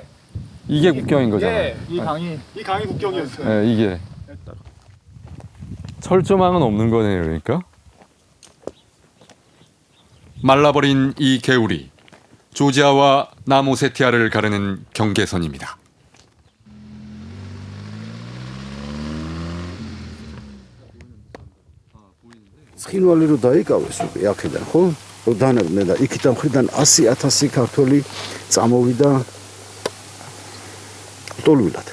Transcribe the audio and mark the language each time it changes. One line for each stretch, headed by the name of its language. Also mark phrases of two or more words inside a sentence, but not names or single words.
Korean: 이게 국경인 거잖아. 이 강이 국경이었어요. 네, 이게 철조망은 없는 거네요, 그러니까. 말라버린 이 개울이 조지아와 남오세티아를 가르는 경계선입니다.
Georgian: ცხინვალი რო დაიკავეს უკვე აქედან ხო? რო დანებდნენ და იქიდან მხრიდან 100,000 ქართველი წამოვიდა ტოლვილად.